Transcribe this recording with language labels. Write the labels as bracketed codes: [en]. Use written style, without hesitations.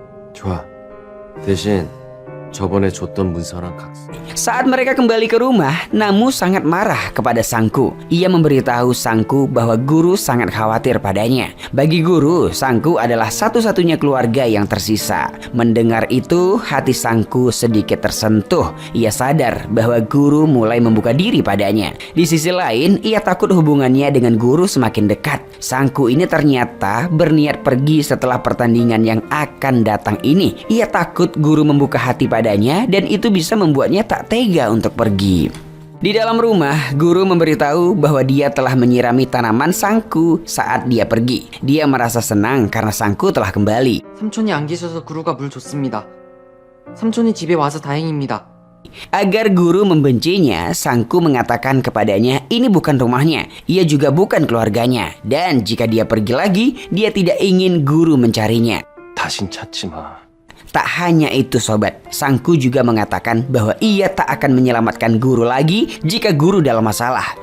[ko] 좋아. 대신 저번에 줬던 문서랑 각서. [id] Saat mereka kembali ke rumah, Namu sangat marah kepada Sangku. Ia memberitahu Sangku bahwa guru sangat khawatir padanya. Bagi guru, Sangku adalah satu-satunya keluarga yang tersisa. Mendengar itu, hati Sangku sedikit tersentuh. Ia sadar bahwa guru mulai membuka diri padanya. Di sisi lain, ia takut hubungannya dengan guru semakin dekat. Sangku ini ternyata berniat pergi setelah pertandingan yang akan datang ini. Ia takut guru membuka hati padanya dan itu bisa membuatnya tak tega untuk pergi. Di dalam rumah, guru memberitahu bahwa dia telah menyirami tanaman Sangku saat dia pergi. Dia merasa senang karena Sangku telah kembali. [ko] 삼촌이 안 계셔서 구루가 물 줬습니다. 삼촌이 집에 와서 다행입니다. [id] Agar guru membencinya, Sangku mengatakan kepadanya ini bukan rumahnya, ia juga bukan keluarganya. Dan jika dia pergi lagi, dia tidak ingin guru mencarinya. [ko] 다신 찾지 마. [id] Tak hanya itu sobat, Sangku juga mengatakan bahwa ia tak akan menyelamatkan guru lagi jika guru dalam masalah.